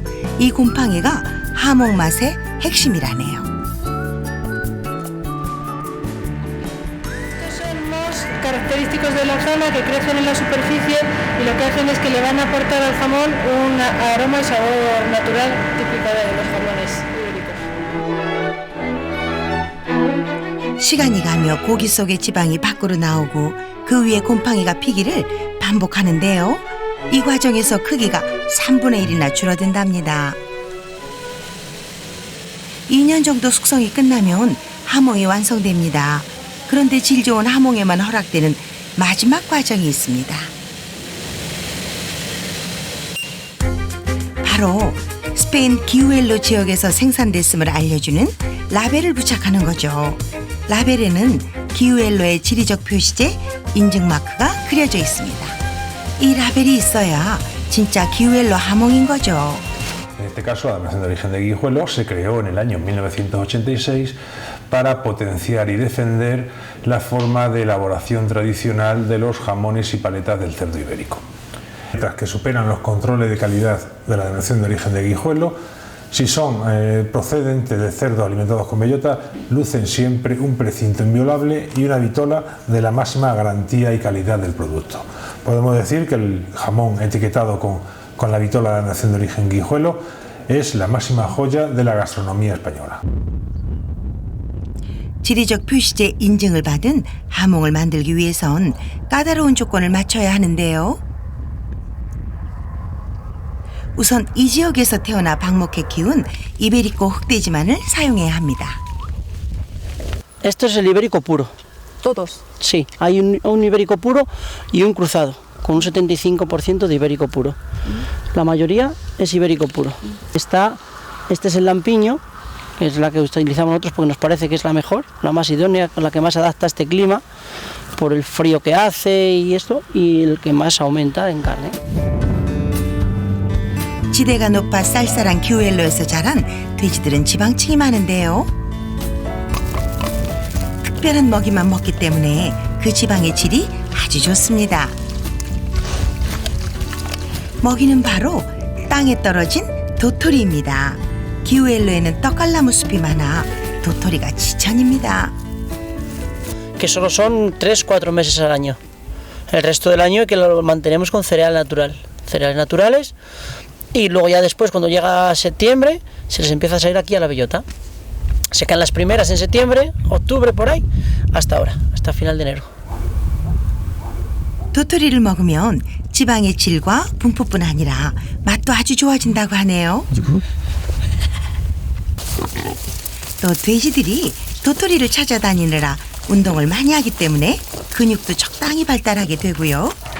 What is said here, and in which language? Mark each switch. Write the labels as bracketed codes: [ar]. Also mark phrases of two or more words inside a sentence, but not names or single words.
[ko] 이 곰팡이가 하몽 맛의 핵심이라네요. [es] Característicos de la zona que crecen en la superficie y lo que hacen es que le van a aportar al jamón un aroma y sabor natural típico de los jamones ibéricos. [ko] 시간이 가며 고기 속의 지방이 밖으로 나오고 그 위에 곰팡이가 피기를 반복하는데요. 이 과정에서 크기가 3분의 1이나 줄어든답니다. 2년 정도 숙성이 끝나면 하몽이 완성됩니다. 그런데 질 좋은 하몽에만 허락되는 마지막 과정이 있습니다. 바로 스페인 기우엘로 지역에서 생산됐음을 알려주는 라벨을 부착하는 거죠. 라벨에는 기우엘로의 지리적 표시제 인증 마크가 그려져 있습니다. 이 라벨이 있어야 진짜 기우엘로 하몽인 거죠. [es] este caso la denominación de origen de Guijuelo se creó en el año 1986 para potenciar y defender la forma de elaboración tradicional de los jamones y paletas del cerdo ibérico. Mientras que superan los controles de calidad de la denominación de origen de Guijuelo, si son procedentes de cerdos alimentados con bellota, lucen siempre un precinto inviolable y una vitola de la máxima garantía y calidad del producto. Podemos decir que el jamón etiquetado con la vitola de la denominación de origen Guijuelo es la máxima joya de la gastronomía española. [ko] 지리적 표시제 인증을 받은 하몽을 만들기 위해선 까다로운 조건을 맞춰야 하는데요. 우선 이 지역에서 태어나 방목해 키운 이베리코 흑돼지만을 사용해야 합니다. [es] Esto es el ibérico puro. Todos. Sí, hay un ibérico puro y un cruzado, con un 75% de ibérico puro. La mayoría es ibérico puro. Este es el lampiño, que es la que utilizamos nosotros porque nos parece que es la mejor, la más idónea, la que más adapta a este clima, por el frío que hace y esto, y el que más aumenta en carne. [ko] 지대가 높아 쌀쌀한 기후엘로에서 자란 돼지들은 지방층이 많은데요. 특별한 먹이만 먹기 때문에 그 지방의 질이 아주 좋습니다. 먹이는 바로 땅에 떨어진 도토리입니다. 기후엘로에는 떡갈나무 숲이 많아 도토리가 지천입니다. [es] Que solo son 3-4 meses al año. El resto del año es que lo mantenemos con cereal natural. Cereales naturales. Y luego ya después, cuando llega septiembre, se les empieza a salir aquí a la bellota. Se caen las primeras en septiembre, octubre, por ahí, hasta ahora, hasta final de enero. [ko] 도토리를 먹으면 지방의 질과 분포뿐 아니라 맛도 아주 좋아진다고 하네요. 또 돼지들이 도토리를 찾아다니느라 운동을 많이 하기 때문에 근육도 적당히 발달하게 되고요.